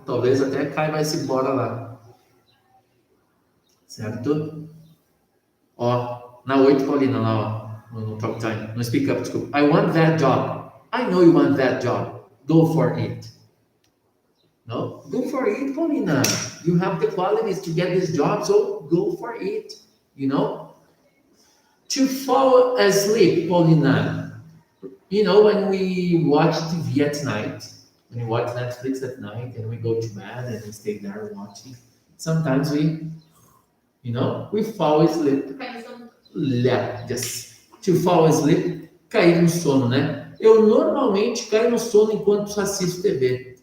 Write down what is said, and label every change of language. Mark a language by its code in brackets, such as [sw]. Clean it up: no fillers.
[pt] Talvez até caiba esse bora lá. Certo? Na 8, Paulina, lá, no talk time. [en] No speak up, [pt] desculpa. [en] I want that job. I know you want that job. Go for it. No? Go for it, Paulina. You have the qualities to get this job, so go for it. You know? To fall asleep, Paulina. You know, when we watch TV at night, when we watch Netflix at night and we go to bed and we stay there watching, sometimes we fall asleep. [pt] Cair no sono. [en] Yeah, just to fall asleep, [pt] cair no sono, né? Eu normalmente caio no sono enquanto assisto TV.